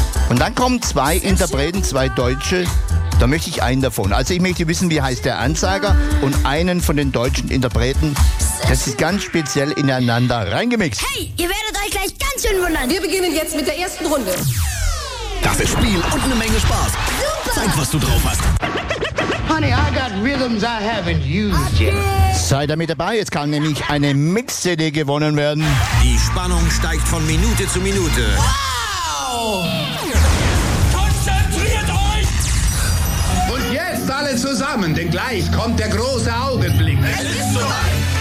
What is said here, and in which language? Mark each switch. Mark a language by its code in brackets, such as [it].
[de] Und dann kommen zwei Interpreten, zwei Deutsche, da möchte ich einen davon. Also ich möchte wissen, wie heißt der Ansager und einen von den deutschen Interpreten. Das ist ganz speziell ineinander reingemixt. Hey, ihr werdet euch gleich ganz schön wundern. Wir beginnen jetzt mit der ersten Runde. Das ist Spiel und eine Menge Spaß. Super. Zeig, was du drauf hast. [en] Honey, I got rhythms I haven't used yet. [de] Sei damit dabei, jetzt kann nämlich eine Mix-CD gewonnen werden. Die Spannung steigt von Minute zu Minute. Wow! Konzentriert euch! Und jetzt alle zusammen, denn gleich kommt der große Augenblick. Es ist soweit!